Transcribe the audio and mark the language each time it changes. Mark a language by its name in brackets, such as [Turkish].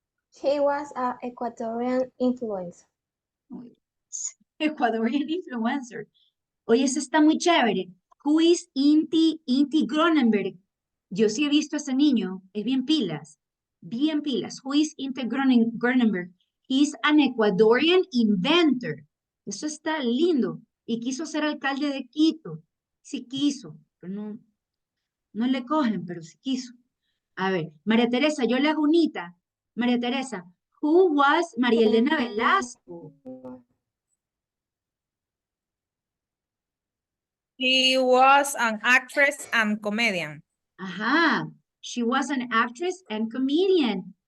[English] He was an Ecuadorian influencer. Ecuadorian influencer. [Spanish] Oye, ese está muy chévere. [English] Who is Inti Cronenberg? [Spanish] Yo sí he visto a ese niño, es bien pilas, bien pilas. [English] Who is Inti Cronenberg? He's an Ecuadorian inventor. [Spanish] Eso está lindo. Y quiso ser alcalde de Quito. Sí quiso, pero no le cogen, pero sí quiso. A ver, María Teresa, yo le hago unita. [English] María Teresa, who was María Elena Velasco? She was an actress and comedian. Ajá, she was an actress and comedian.